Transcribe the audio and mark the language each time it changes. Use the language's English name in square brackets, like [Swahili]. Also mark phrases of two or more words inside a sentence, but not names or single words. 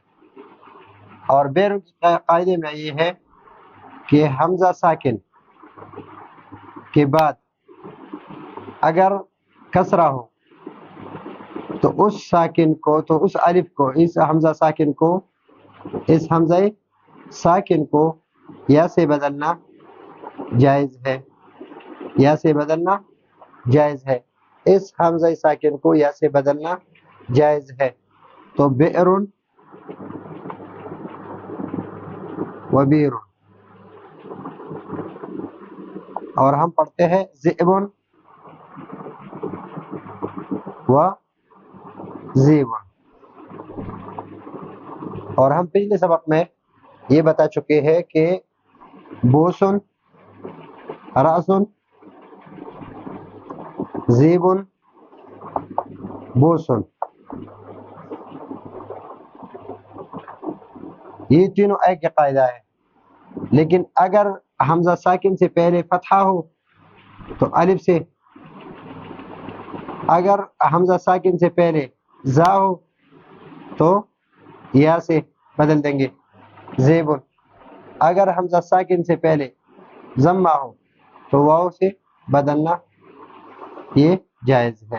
[Urdu] اور بیرون کے قاعدے میں یہ ہے کہ حمزہ ساکن کے بعد اگر کسرہ ہو تو اس ساکن کو، تو اس الف کو، اس حمزہ ساکن کو، اس حمزہ ساکن کو یا سے بدلنا جائز ہے، یا سے بدلنا جائز ہے، اس حمزہ ساکن کو یا سے بدلنا جائز ہے۔ تو [Arabic] بئرن و بیرن، [Urdu] اور ہم پڑھتے ہیں [Arabic] ذئبن و ذیبن۔ [Urdu] اور ہم پچھلے سبق میں یہ بتا چکے ہیں کہ [Arabic] بوسن، راسن، ذیبن، بوسن، [Urdu] یہ تینوں ایک ہی قاعدہ ہے، لیکن اگر حمزہ ساکن سے پہلے فتحہ ہو تو الف سے، اگر حمزہ ساکن سے پہلے زا ہو تو یا سے بدل دیں گے زیبن، اگر حمزہ ساکن سے پہلے ضمہ ہو تو واو سے بدلنا یہ جائز ہے۔